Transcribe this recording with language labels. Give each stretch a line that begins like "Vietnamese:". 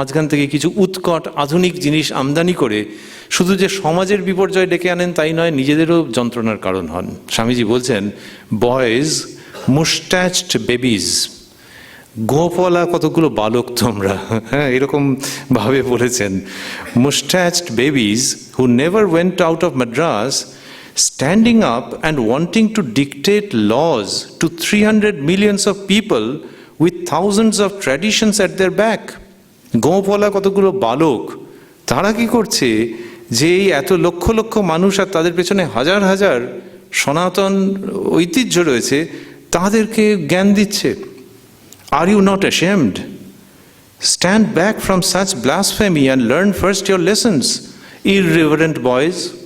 Bangla: মাঝখান থেকে কিছু উৎকট আধুনিক জিনিস আমদানি করে শুধু যে সমাজের বিপর্যয় ডেকে আনেন তাই নয়, নিজেদেরও যন্ত্রণার কারণ হন। স্বামীজি বলছেন,
English: boys moustached babies,
Bangla: গোপওয়ালা কতগুলো বালক তোমরা, হ্যাঁ এরকম ভাবে বলেছেন।
English: Moustached babies who never went out of Madras, standing up and wanting to dictate laws to 300 millions of people with thousands of traditions at their back.
Bangla: গোপওয়ালা কতগুলো বালক, তারা কি করছে যে এই এত লক্ষ লক্ষ মানুষ আর তাদের পেছনে হাজার হাজার সনাতন ঐতিহ্য রয়েছে, তাদেরকে জ্ঞান দিচ্ছে।
English: Are you not ashamed? Stand back from such blasphemy and learn first your lessons, irreverent boys.